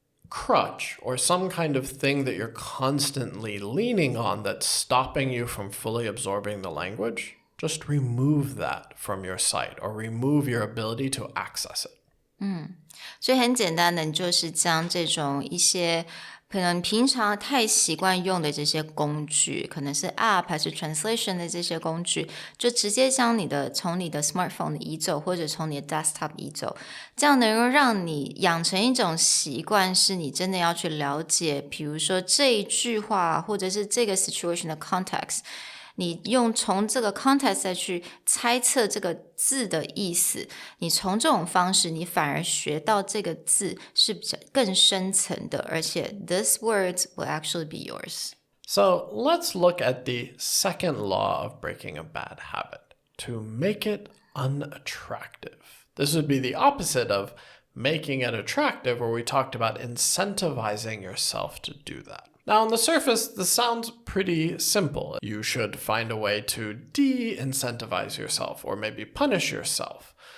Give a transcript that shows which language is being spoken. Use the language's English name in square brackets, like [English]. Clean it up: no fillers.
[English] crutch or some kind of thing that you're constantly leaning on that's stopping you from fully absorbing the language, just remove that from your sight or remove your ability to access it. [Chinese] 所以很简单的，你就是将这种一些可能平常太习惯用的这些工具，可能是 App 还是 Translation 的这些工具，就直接将从你的 Smartphone 移走，或者从你的 Desktop 移走，这样能够让你养成一种习惯，是你真的要去了解，比如说这一句话，或者是这个 situation 的 context。你从这个 context 再去猜测这个字的意思，你从这种方式，你反而学到这个字是比较更深层的，而且 [English] these words will actually be yours. So let's look at the second law of breaking a bad habit, to make it unattractive. This would be the opposite of making it attractive, where we talked about incentivizing yourself to do that. Now, on the surface, this sounds pretty simple. You should find a way to de-incentivize yourself or maybe punish yourself.